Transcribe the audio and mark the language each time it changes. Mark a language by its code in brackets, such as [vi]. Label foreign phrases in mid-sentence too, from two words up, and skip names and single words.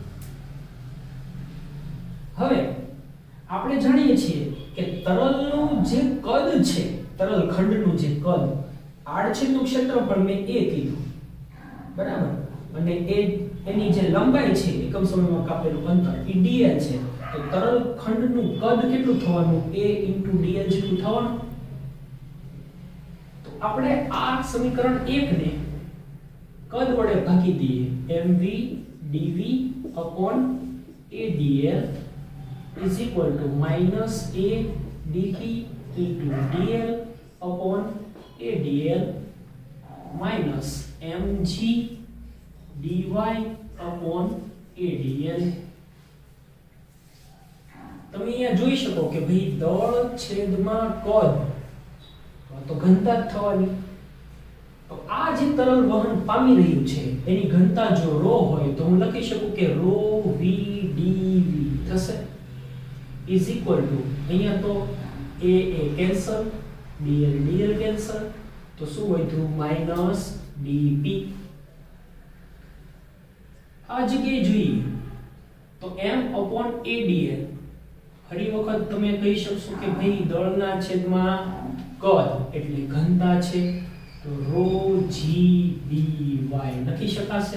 [gu] હવે આપણે જાણીએ છીએ કે તરલનું જે કદ છે તરલ ખંડનું જે કદ આડછેદનું ક્ષેત્રફળ મેં a કીધું બરાબર અને એની જે લંબાઈ છે એકમ સમયમાં કાપેલું અંતર એ dl છે તો તરલ ખંડનું કદ કેટલું થવાનું a * dl જેટલું થવાનું। તો આપણે આ સમીકરણ 1 ને કદ વડે ભાગી દઈએ [en] mv dv / a dl is equal to minus a dt into dl upon a dl minus mg dy upon a dl. [gu] તમે અહીંયા જોઈ શકો કે ભાઈ દળ છેદમાં કદ તો ઘનતા જ થવાની. તો આ જે તરલ વહન પામી રહ્યું છે એની ઘનતા જો ρ હોય તો હું લખી શકું કે [en] ρ v dv [gu] થશે [en] is equal to [gu] અહીંયા તો a કેન્સલ dl dl કેન્સલ તો શું વધ્યું માઈનસ dp. આ જગ્યાએ જોઈએ તો [en] m upon a dl [gu] ફરી વખત તમે કહી શકશો કે ભાઈ દળના છેદમાં કદ એટલે ઘનતા છે તો ρ g dy લખી શકાશે.